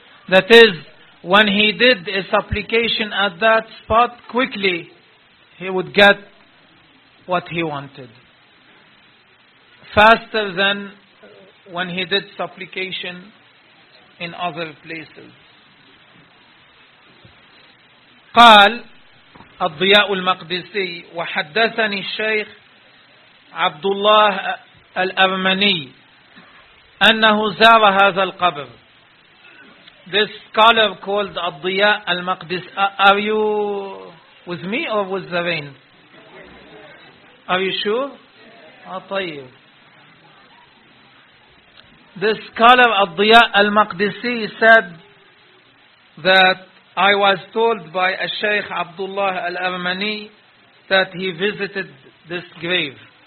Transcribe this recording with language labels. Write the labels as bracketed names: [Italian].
[English] That is, when he did a supplication at that spot, quickly he would get what he wanted. Faster than when he did supplication in other places. [Arabic] قال الضياء المقدسي وحدثني الشيخ عبد الله الأرمني أنه زار هذا القبر. [English] This scholar called Al-Diya Al-Maqdis. Are you with me or with the rain? Are you sure? طيب. This scholar Al-Diya Al-Maqdisi said that I was told by a Shaykh Abdullah Al-Armani that he visited this grave.